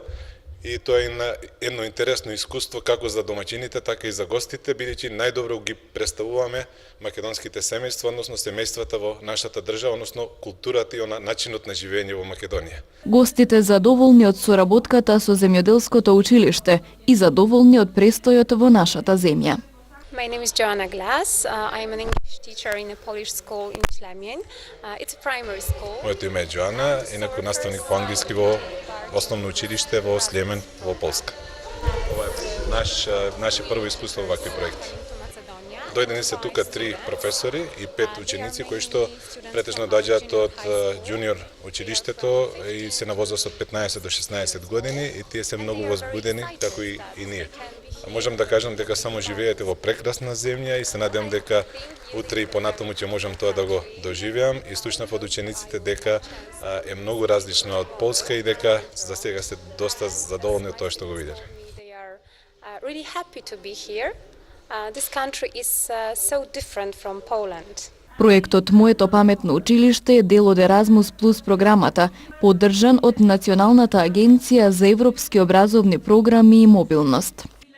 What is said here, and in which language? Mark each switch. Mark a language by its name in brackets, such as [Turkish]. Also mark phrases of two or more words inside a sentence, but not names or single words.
[Macedonian] И тоа е едно интересно искуство како за домаќините, така и за гостите, бидејќи најдобро ги представуваме македонските семејства, односно семејствата во нашата држава, односно културата и начинот на живење во Македонија. Гостите задоволни од соработката со земјоделското училиште и задоволни од престојот во нашата земја. [English] My name is Joanna Glass. I am an English teacher in a Polish school in Ślemień. It's a primary school. [Macedonian] Моето име е Джоана, инаку наставник по англиски во основно училиште во Слемен, во Полска. Ова е наше прво искуство во вакви проекти. Дојдени се тука 3 професори и 5 ученици кои што претежно доаѓаат од джуниор училиштето и се на возраст од 15 до 16 години и тие се многу возбудени, како и ние. Можам да кажам дека само живеете во прекрасна земја и се надевам дека утре и понатаму ќе можам тоа да го доживеам и слушнав од учениците дека е многу различно од Полска и дека за сега се доста задоволни од тоа што го виделе. [English] Really happy to be here. This country is so different from Poland. [Macedonian] Проектот Моето паметно училиште е дел од Еразмус плюс програмата, поддржан од Националната агенција за европски образовни програми и мобилност.